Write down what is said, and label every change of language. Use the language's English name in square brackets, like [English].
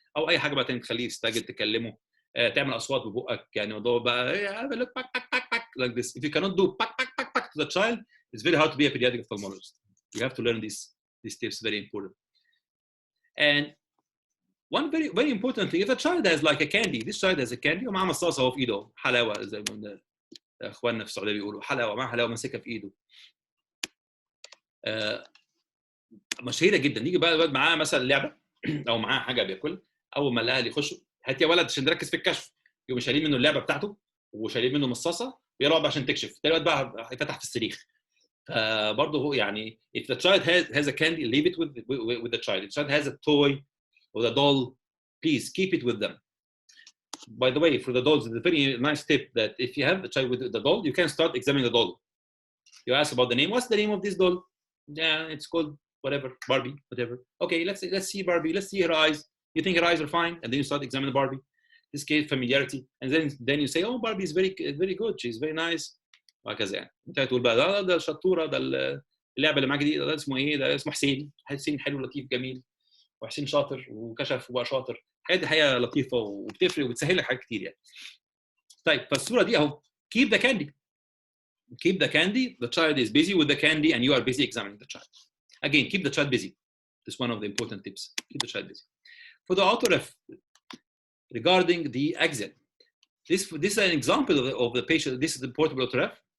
[Arabic] او اي حاجه بقى تاني تخليه يستعجل، تكلمه، تعمل اصوات ببقك، يعني موضوع بقى [English] look back like this. If you cannot do back to the child, it's very hard to be a pediatric ophthalmologist. You have to learn these tips, very important. And one very important thing, if a child has like a candy, [Arabic] this child has a candy ومعاه مصاصه اهو في ايده، حلاوه زي ما اخواننا في السعوديه بيقولوا، حلاوه، معاه حلاوه ماسكها في ايده. مشهوره جدا. يجي بقى الولد معاه مثلا لعبه او معاه حاجه بياكلها، اول ما الاهل يخشوا، هات يا ولد عشان نركز في الكشف، يقوموا شايلين منه اللعبه بتاعته وشايلين منه مصاصه، ويقعد عشان تكشف، الولد بقى يفتح في الصريخ. برضه هو يعني [English] if the child has a candy, leave it with the child. If the child has a toy or a doll, please keep it with them. By the way, for the dolls, it's a very nice tip that if you have a child with the doll, you can start examining the doll. You ask about the name. What's the name of this doll? Yeah, it's called whatever, Barbie, whatever. Okay, let's see Barbie. Let's see her eyes. You think her eyes are fine, and then you start examining Barbie. This case familiarity, and then you say, oh, Barbie is very good. She's very nice. [Arabic] وهكذا يعني. انت هتقول بقى ده شطوره، ده اللعبه اللي معاك دي، ده اسمه ايه؟ ده اسمه حسين. حسين حلو لطيف جميل. وحسين شاطر وكشف وبقى شاطر. الحاجات دي حقيقه لطيفه وبتفرق وبتسهل لك حاجات كتير يعني. طيب فالصوره دي اهو [English] keep the candy. Keep the candy. The child is busy with the candy and you are busy examining the child. Again, keep the child busy. This is one of the important tips. Keep the child busy. For the autoref, regarding the axial, this is an example of the patient. This is the portable autoref.